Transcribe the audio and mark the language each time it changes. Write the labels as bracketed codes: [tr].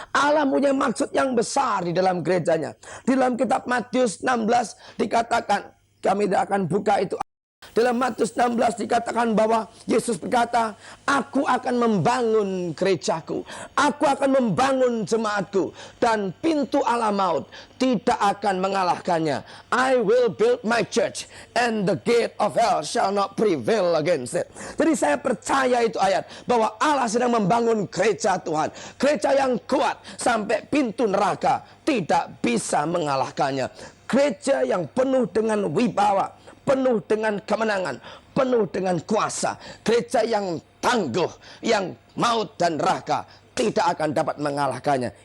[id] Allah punya maksud yang besar di dalam gerejanya. Di dalam kitab Matius 16 dikatakan, kami tidak akan buka itu. Dalam Matius 16 dikatakan bahwa Yesus berkata, aku akan membangun gerejaku. Aku akan membangun jemaatku. Dan pintu Allah maut tidak akan mengalahkannya. [en] I will build my church and the gate of hell shall not prevail against it. [id] Jadi saya percaya itu ayat. Bahwa Allah sedang membangun gereja Tuhan. Gereja yang kuat sampai pintu neraka tidak bisa mengalahkannya. Gereja yang penuh dengan wibawa. penuh dengan kemenangan, penuh dengan kuasa. Gereja yang tangguh, yang maut dan neraka tidak akan dapat mengalahkannya.